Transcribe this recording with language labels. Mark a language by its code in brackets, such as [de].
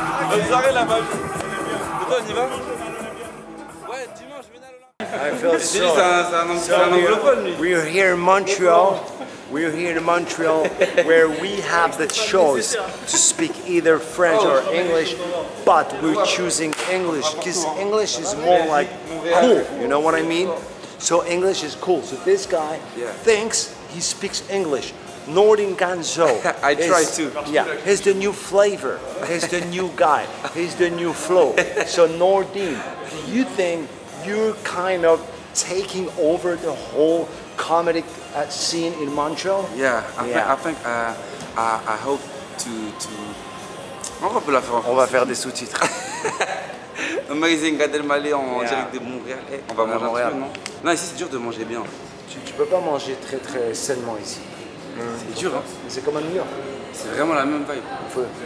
[fr] Bonne soirée là-bas. Toi, on y va? Ouais, dimanche, je viens à l'Olympia. [en] We're here in Montreal. We're here in Montreal where we have the choice to speak either French or English, but we're choosing English because English is more like cool, you know what I mean? So English is cool. So this guy thinks he speaks English. Nordin Ganzo. I try to. Yeah, he's the new flavor. He's the new guy. He's the new flow. So Nordin, do you think you're kind of taking over the whole comedy scene in Montreal? Yeah, I think I hope to. [fr] On va faire des sous-titres. Amazing Gad Elmaleh en direct de Montréal. On va manger un peu, non? Non, ici c'est dur de manger bien. Tu peux pas manger très sainement ici. C'est dur, hein? C'est comme à New York. C'est vraiment la même vibe.